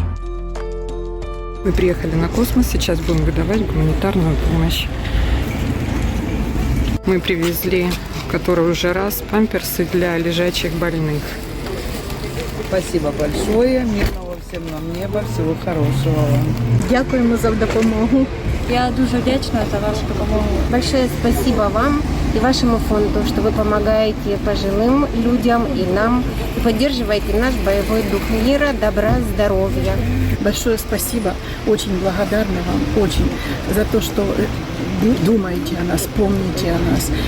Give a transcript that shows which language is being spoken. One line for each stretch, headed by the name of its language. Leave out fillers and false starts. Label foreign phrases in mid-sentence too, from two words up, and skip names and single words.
Russian: Мы приехали на космос, сейчас будем выдавать гуманитарную помощь. Мы привезли, который уже раз, памперсы для лежачих больных. Спасибо большое. Мирного всем нам неба. Всего хорошего вам.
Ukrainian: Дякуємо за допомогу. Я дуже вдячна за вашу допомогу.
Russian: Большое спасибо вам и вашему фонду, что вы помогаете пожилым людям и нам, и поддерживаете наш боевой дух мира, добра, здоровья. Большое спасибо. Очень благодарна вам. Очень за то, что думаете о нас, помните о нас.